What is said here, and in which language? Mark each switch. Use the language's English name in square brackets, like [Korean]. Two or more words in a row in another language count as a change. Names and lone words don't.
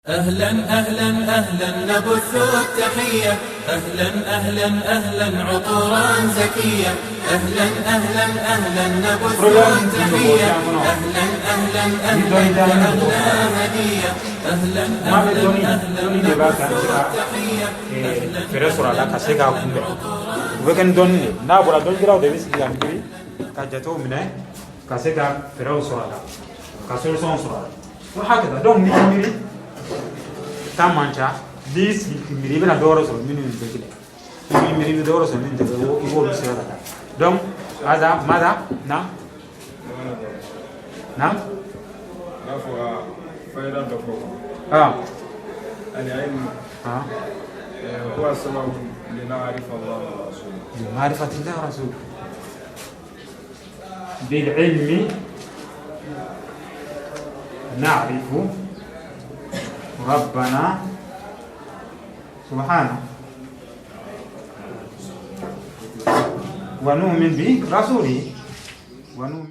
[Arabic] أهلا أهلا أهلا نبث التحية، أهلا أهلا أهلا عطورا زكية، أهلا أهلا أهلا نبث التحية، أهلا أهلا أهلا أهلا هدية، أهلا أهلا أهلا نبث التحية. [Bambara] Fere sɔrɔ a la ka se k'a kunbɛn u bɛ kɛ ni dɔnni de n'a bɔra dɔnnikɛlaw de bɛ sigi ka miiri ka jatew minɛ ka se ka fɛɛrɛw sɔrɔ a la ka solution sɔrɔ a la o hakɛta donc n'i miiri taa man ca n'i sigi k'i miiri i bɛna dɔ wɛrɛ sɔrɔ minnu tɛ kelen i b'i miiri i bɛ dɔ wɛrɛ sɔrɔ minnu tɛ kelen i b'olu sɛbɛn ka taa donc [Arabic] هذا ماذا نعم نعم فائدة دكتور العلم هو سبب لنعرف الله ورسوله لمعرفة الله ورسوله بالعلم نعرف ربنا سبحانه ونؤمن برسوله ونؤمن.